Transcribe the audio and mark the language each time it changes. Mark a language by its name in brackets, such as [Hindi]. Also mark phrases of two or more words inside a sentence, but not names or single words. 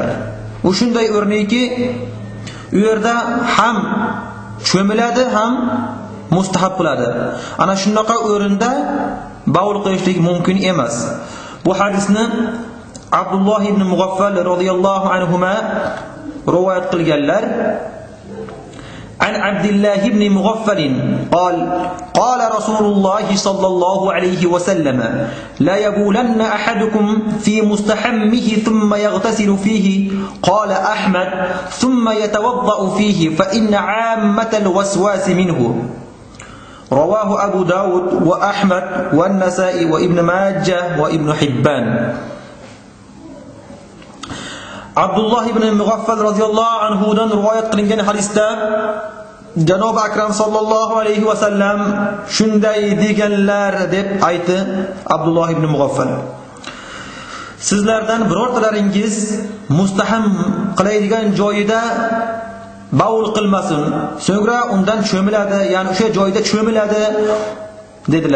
[Uzbek] U shunday o'rniki, u yerda ham cho'miladi, ham mustahab qiladi. Ana shunaqa o'rinda bavul qilishlik mumkin emas. Bu hadisni Abdulloh ibn Mughaffal [Arabic] رضي الله عنهما [Uzbek] rivoyat qilganlar. [Arabic] عن عبد الله بن مغفل قال قال رسول الله صلى الله عليه وسلم لا يبولن أحدكم في مستحمه ثم يغتسل فيه قال أحمد ثم يتوضأ فيه فإن عامة الوسواس منه رواه أبو داود وأحمد والنسائي وابن ماجه وابن حبان. [Uzbek] Abdullah ibn Mughaffal [Arabic] رضي الله عنه [Uzbek] dan rivoyat qilingan hadisda Janob Akram [Arabic] صلى الله عليه وسلم [Uzbek] shunday deganlar deb aytdi Abdullah ibn Mughaffal: Sizlardan birortalaringiz mustaham qiladigan joyida bavul qilmasin, so'ngra undan cho'miladi, ya'ni o'sha joyda cho'miladi dedilar.